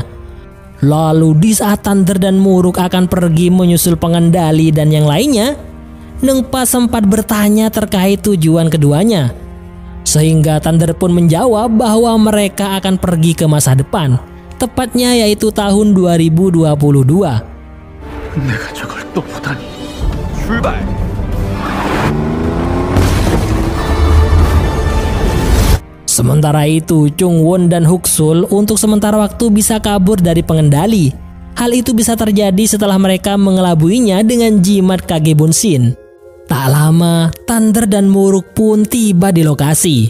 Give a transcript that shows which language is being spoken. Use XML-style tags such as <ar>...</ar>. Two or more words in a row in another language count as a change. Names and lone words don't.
<id>Lalu di saat Thunder dan Muruk akan pergi menyusul pengendali dan yang lainnya, Nungpa sempat bertanya terkait tujuan keduanya. Sehingga Thunder pun menjawab bahwa mereka akan pergi ke masa depan, tepatnya yaitu tahun 2022.</id> <ko>내가 저걸 또 보다니. 출발.</ko> <id>Sementara itu, Chung Won dan Huksul untuk sementara waktu bisa kabur dari pengendali. Hal itu bisa terjadi setelah mereka mengelabuinya dengan jimat Kage Bunshin. Tak lama, Thunder dan Muruk pun tiba di lokasi.</id>